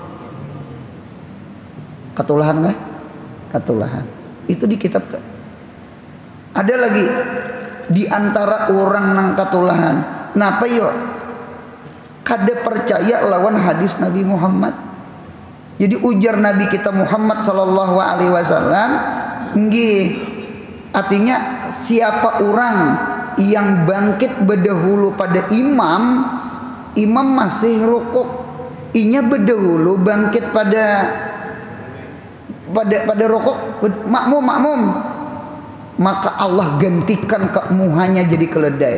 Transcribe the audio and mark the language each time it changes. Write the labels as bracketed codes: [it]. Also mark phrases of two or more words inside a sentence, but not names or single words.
[bjn] Ketulahan nggak? Ketulahan. Itu di kitab tuh. Ada lagi di antara orang nang ketulahan. Napa yo? Kada percaya lawan hadis Nabi Muhammad. Jadi ujar Nabi kita Muhammad [ar] sallallahu alaihi wasallam, [bjn] nggih, artinya siapa orang yang bangkit berdahulu pada imam, imam masih rukuk, inya berdahulu bangkit pada rukuk, makmum, maka Allah gantikan kemuhannya jadi keledai.